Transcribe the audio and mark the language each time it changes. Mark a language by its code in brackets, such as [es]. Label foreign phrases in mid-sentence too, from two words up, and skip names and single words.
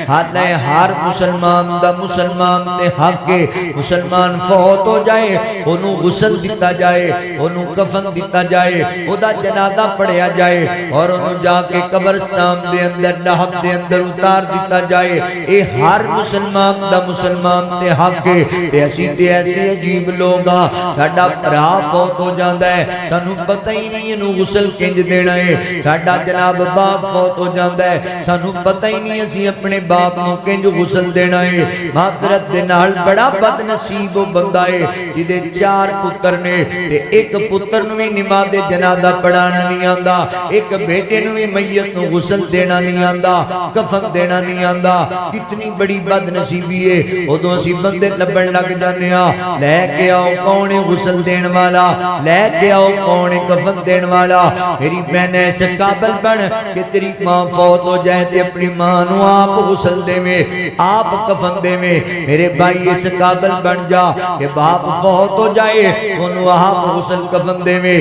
[pa] حالہ ہر مسلمان دا مسلمان تے حق ہے، مسلمان فوت ہو جائے انہوں غسل دیتا جائے، انہوں کفن دیتا جائے، او دا جنازہ پڑھیا جائے اور انہوں جا کے قبرستان دے اندر لحد دے اندر اتار دیتا جائے۔ اے ہر مسلمان دا مسلمان تے حق ہے۔ تے اسی تے ایسے عجیب لوگا ساڈا بھرا فوت ہو جاندا ہے، سانو پتہ ہی نہیں انہوں غسل کنج دینا ہے، ساڈا جناب باپ فوت ہو جاندا ہے، سانو پتہ ہی نہیں اسی اپنے باپ نو کنج غسل دینا ہے۔ معذرت دے نال بڑا بد نصیب وہ بندہ ہے جدے 4 پتر نے تے ایک پتر نو بھی نماز جنازہ پڑھانا نہیں آندا، ایک بیٹے نو بھی میت نو غسل دینا نہیں آندا، کفن دینا نہیں آندا۔ کتنی بڑی بد نصیبی ہے۔ ادوں اسی بندے لبن لگ جانے لے کے آؤ کون غسل دین والا، لے کے آؤ کون کفن دین والا۔ میری بہن ایسے قابل بن کہ تیری ماں فوت ہو جائے تے اپنی ماں نو آپ غسل دے میں، آپ کفن دے میں۔ میرے بھائی اس قابل بن جا کہ باپ فوت ہو جائے انہوں آپ غسل کفن دے میں۔